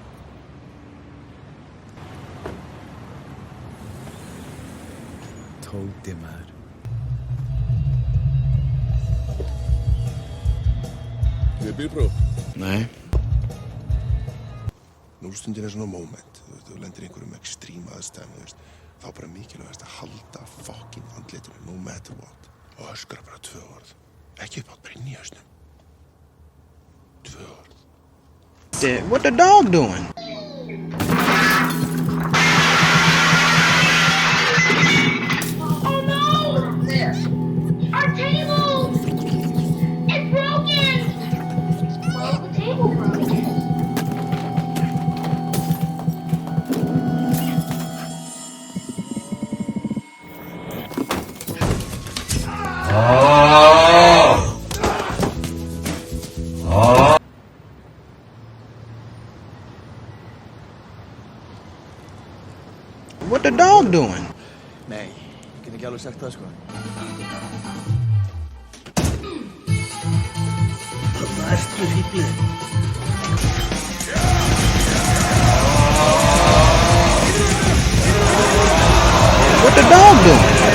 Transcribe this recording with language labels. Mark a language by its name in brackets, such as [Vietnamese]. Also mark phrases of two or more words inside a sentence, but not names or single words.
[Icelandic] Tóti, maður. Við bílpróf? Nei. Núlstundin svona moment, þú lendir í einhverjum extreme aðstæðum, þá bara mikilvægast að halda fucking andlitinu, [English] no matter what. [Icelandic] Og öskra bara 2 orð. Ekki upp átt bara inn í hausnum. 2 orð. [English] What the dog doing? Oh no! There. Our table! It's broken! Well, the table broke. What the dog doing? [Icelandic] Nei, ég get ekki alveg sagt það, sko. Það ertu hýblið. [English] What the dog doing?